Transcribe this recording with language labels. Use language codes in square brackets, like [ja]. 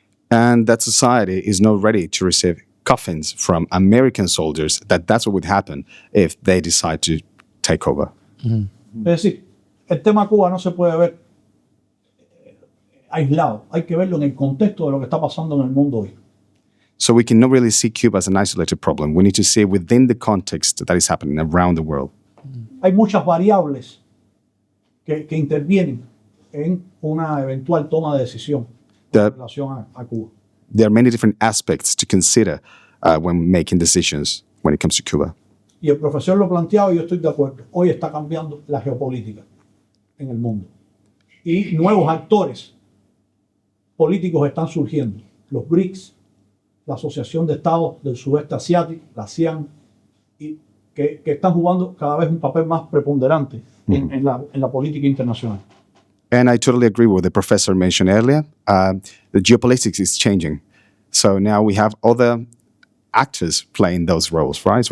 [en] And that society is not ready to receive coffins from American soldiers. That's what would happen if they decide to take over. [es] Es decir, el tema Cuba no se puede ver aislado, hay que verlo en el contexto de lo que está pasando en el mundo hoy. [en] So we cannot really see Cuba as an isolated problem. We need to see it within the context that is happening around the world. [es] Hay muchas variables que intervienen en una eventual toma de decisión en relación a Cuba. [en] There are many different aspects to consider when making decisions when it comes to Cuba. [es] Y el profesor lo planteaba y yo estoy de acuerdo. Hoy está cambiando la geopolítica en el mundo. Y nuevos actores políticos están surgiendo. Los BRICS, la Asociación de Estados del Sudeste Asiático, la ASEAN, y que están jugando cada vez un papel más preponderante en la política internacional. [en] And I totally agree with what the professor mentioned earlier. The geopolitics is changing. So now we have other actors playing those roles, right?